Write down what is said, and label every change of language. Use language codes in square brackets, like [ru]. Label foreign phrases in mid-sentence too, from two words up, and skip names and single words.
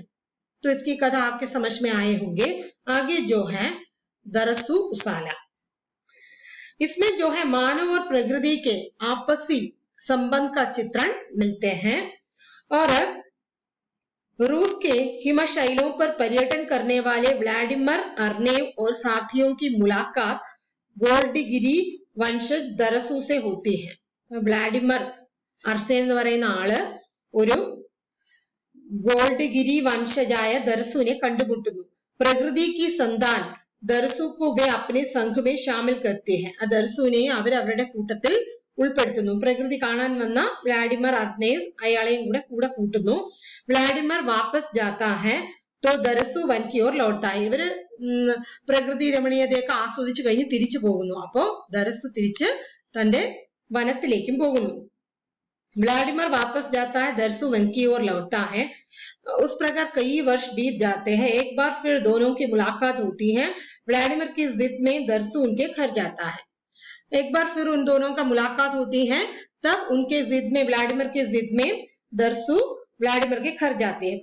[hi] तो इसकी कथा आपके समझ में आए होंगे। आगे जो है दरसु उसाला, इसमें जो है मानव और प्रकृति के आपसी संबंध का चित्रण मिलते हैं। और रूस के हिमशैलों पर पर्यटन करने वाले व्लादिमीर अर्नेव और साथियों की मुलाकात गोल्डगिरी वंशज दरसु से होती है। [ml] व्लादिमीर അർസേൻ എന്ന് പറയുന്ന ആള് ഒരു ഗോൾഡ്ഗിരി വംശജായ ദർസുവിനെ കണ്ടുമുട്ടുന്നു। [hi] പ്രകൃതി की संतान ദർസു को वे अपने संघ में शामिल करते हैं। [ml] ദർസുവിനെ അവർ അവരുടെ കൂട്ടത്തിൽ ഉൾപ്പെടുത്തുന്നു। പ്രകൃതി കാണാൻ വന്ന വ്ലാദിമീർ അർനേവ് അയാളെയും കൂടെ കൂട്ടുന്നു। വ്ലാദിമീർ വാപ്പസ് जाता है तो ദർസു വൻ की ओर लौटता है। ഇവര് പ്രകൃതി രമണീയതയൊക്കെ ആസ്വദിച്ചു കഴിഞ്ഞ് തിരിച്ചു പോകുന്നു। അപ്പോ ദർസു തിരിച്ച് തന്റെ വനത്തിലേക്കും പോകുന്നു। [hi] व्लादिमीर वापस जाता है, दरसु वन की ओर लौटता है। उस प्रकार कई वर्ष बीत जाते हैं। एक बार फिर दोनों की मुलाकात होती है। व्लादिमीर की जिद में दरसु उनके घर जाता है। एक बार फिर उन दोनों का मुलाकात होती है, तब उनके जिद में व्लादिमीर के जिद में दरसु व्लादिमीर के घर जाते हैं।